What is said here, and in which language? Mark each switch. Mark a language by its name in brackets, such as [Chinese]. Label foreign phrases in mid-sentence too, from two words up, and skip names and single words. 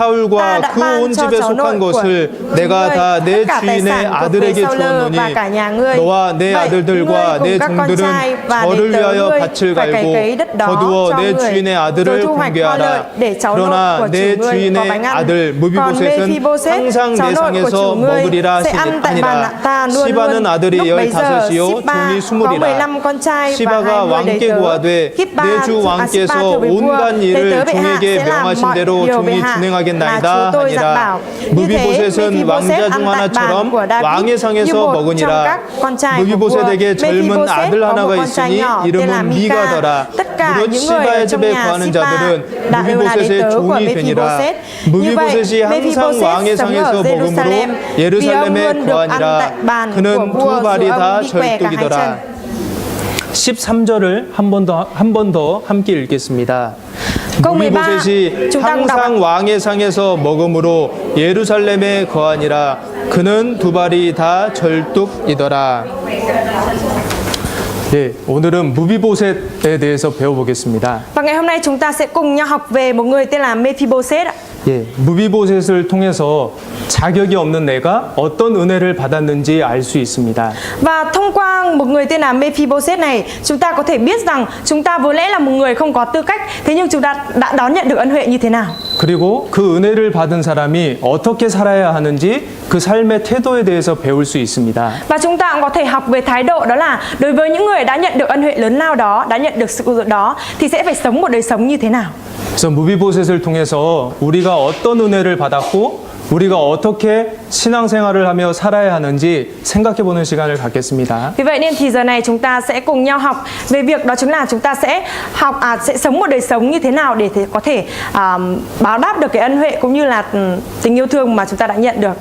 [Korean] 사울과 [Vietnamese] đã [Korean] 그 [Vietnamese] ban [Korean] 온 [Vietnamese] cho [Korean] 집에 [Vietnamese] cháu nội [Korean] 속한 [Vietnamese] của [Korean] 것을 내가 [Vietnamese] ngươi [Korean] 다 내 [Vietnamese] tất cả tài [Korean] 주인의 [Vietnamese] sản thuộc về [Korean] 아들에게 [Vietnamese] Saul [Korean] 주었노니 [Vietnamese] và cả nhà ngươi. [Korean] 너와 내 [Vietnamese] Vậy, [Korean] 아들들과 [Vietnamese] ngươi [Korean] 내 [Vietnamese] cùng các con trai [Korean] 종들은 [Vietnamese] và [Korean] 저를 [Vietnamese] đệ tử [Korean] 위하여 [Vietnamese] ngươi [Korean] 밭을 [Vietnamese] phải cày cấy đất [Korean] 갈고 [Vietnamese] đó [Korean] 거두어 [Vietnamese] cho [Korean] 내 [Vietnamese] người, [Korean] 주인의 [Vietnamese] rồi [Korean] 아들을 [Vietnamese] thu hoạch hoa lợi [Korean] 공개하라. [Vietnamese] để cháu nội [Korean] 그러나 [Vietnamese] của [Korean] 내 [Vietnamese] chủ ngươi có [Korean] 주인의 [Vietnamese] bánh ăn. [Korean] 아들 [Vietnamese] Còn [Korean] 무비보셋은 [Vietnamese] Mephibosheth, [Korean] 항상 [Vietnamese] cháu [Korean] 내 [Vietnamese] nội của [Korean] 상에서 [Vietnamese] chủ ngươi [Korean] 먹으리라 [Vietnamese] sẽ ăn tại bàn [Korean] 하니라. [Vietnamese] ta luôn [Korean] 시바는 [Vietnamese] luôn. [Korean] 아들이 [Vietnamese] Lúc bấy giờ [Korean] 15이요 [Vietnamese] Sipa [Korean] 종이 [Vietnamese] có [Korean] 20이라. [Vietnamese] 15 con trai và [Korean] 시바가 [Vietnamese] 20 đầy [Korean] 왕께 [Vietnamese] tớ. [Korean] 구하되 [Vietnamese] Sipa [Korean] 내 주 왕께서 [Vietnamese] thưa với vua, [Korean] 온갖 [Vietnamese] đầy tớ [Korean] 일을 [Vietnamese] bệ hạ [Korean] 종에게 [Vietnamese] sẽ làm [Korean] 명하신 [Vietnamese] mọi [Korean] 대로 [Vietnamese] điều bệ [Korean] 종이 [Vietnamese] hạ mà [Korean] 준행하겠나이다 [Vietnamese] chú tôi dặn [Korean] 하니라. [Vietnamese] bảo. Như thế [Korean] 무비보셋은 왕자 [Vietnamese] Mephibosheth [Korean] 중 [Vietnamese] ăn tại bàn [Korean] 하나처럼 [Vietnamese] của David [Korean] 왕의 [Vietnamese] như [Korean] 상에서 [Vietnamese] một trong [Korean] 먹으니라. [Vietnamese] các con trai của vua. [Korean] 무비보셋에게 젊은 [Vietnamese] Mephibosheth [Korean] 아들 [Vietnamese] có một [Korean] 하나가 [Vietnamese] con trai [Korean] 있으니 [Vietnamese] nhỏ tên là [Korean] 이름은 [Vietnamese] Mika. [Korean] 미가더라. [Vietnamese] Tất cả [Korean] 무릇 [Vietnamese] những người ở [Korean] 시바의 [Vietnamese] trong [Korean] 집에 [Vietnamese] nhà [Korean] 거하는 [Vietnamese] Sipa [Korean] 자들은 [Vietnamese] đã đều là đệ [Korean] 무비보셋의 [Vietnamese] tớ của [Korean] 종이 되니라. [Vietnamese] Mephibosheth. Như vậy, [Korean] 무비보셋이 항상 [Vietnamese] Mephibosheth [Korean] 왕의 [Vietnamese] sống [Korean] 상에서 [Vietnamese] ở [Korean] 먹음으로 [Vietnamese] Jerusalem vì ông [Korean] 예루살렘에 [Vietnamese] luôn được ăn [Korean] 거하니라. [Vietnamese] tại bàn của [Korean] 그는 [Vietnamese] vua [Korean] 두 발이 [Vietnamese] dù [Korean] 다 [Vietnamese] ông đi què cả hai chân. [Korean] 절뚝이더라. 13절을 한 번 더 함께 읽겠습니다. [Vietnamese] câu 13, [Korean] 무비보셋이 [Vietnamese] chúng ta cùng đọc ạ. [Korean] 항상 왕의 상에서 먹음으로 예루살렘에 거하니라. 그는 두 발이 다 절뚝이더라. 네, 오늘은 무비보셋에 대해서 배워보겠습니다. [Vietnamese] Và ngày hôm nay chúng ta sẽ cùng nhau học về một người tên là Mephibosheth ạ. [Korean] 예, 무비보셋을 통해서 자격이 없는 내가 어떤 은혜를 받았는지 알 수 있습니다. [Vietnamese] Và thông qua một người tên là Mephibosheth này, chúng ta có thể biết rằng chúng ta vốn lẽ là một người không có tư cách, thế nhưng chúng ta đã đón nhận được ân huệ như thế nào. [Korean] 그리고 그 은혜를 받은 사람이 어떻게 살아야 하는지 그 삶의 태도에 대해서 배울 수 있습니다. [Vietnamese] Và chúng ta cũng có thể học về thái độ, đó là đối với những người đã nhận được ân huệ lớn lao đó, đã nhận được sự cứu rỗi đó, thì sẽ phải sống một đời sống như thế nào. [Korean] 그래서 무비보셋을 통해서 우리가 어떤 은혜를 받았고 우리가 어떻게 신앙생활을 하며 살아야 하는지 생각해보는 시간을 갖겠습니다. [Vietnamese] Vì vậy nên thì giờ này chúng ta sẽ cùng nhau học về việc đó chính là chúng ta sẽ sẽ sống một đời sống như thế nào để có thể báo đáp được cái ân huệ cũng như là tình yêu thương mà chúng ta đã nhận được.